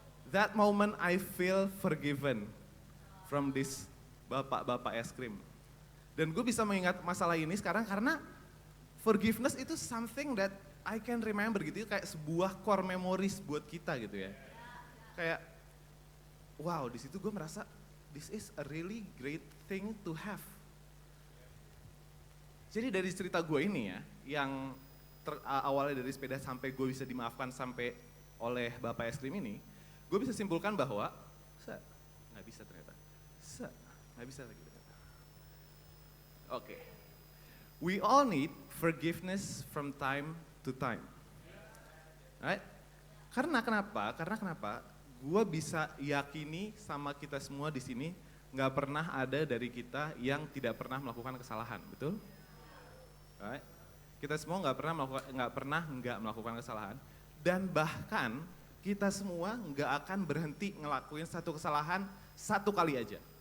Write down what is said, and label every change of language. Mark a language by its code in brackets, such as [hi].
[en] That moment I feel forgiven from this [id] bapak-bapak es krim. Dan gue bisa mengingat masalah ini sekarang karena forgiveness itu [en] something that I can remember [id] gitu, kayak sebuah core memories buat kita gitu ya. Kayak, wow di situ gue merasa [en] this is a really great thing to have. [id] Jadi dari cerita gue ini ya, yang awalnya dari sepeda sampai gue bisa dimaafkan sampai oleh bapak es krim ini, gue bisa simpulkan bahwa, nggak bisa ternyata, nggak bisa lagi ternyata. Oke. [en] We all need forgiveness from time to time. Right? [id] Karena kenapa? Gue bisa yakini sama kita semua di sini nggak pernah ada dari kita yang tidak pernah melakukan kesalahan, betul? [en] Right? [id] Kita semua nggak pernah melakukan kesalahan, dan bahkan kita semua nggak akan berhenti ngelakuin satu kesalahan satu kali aja.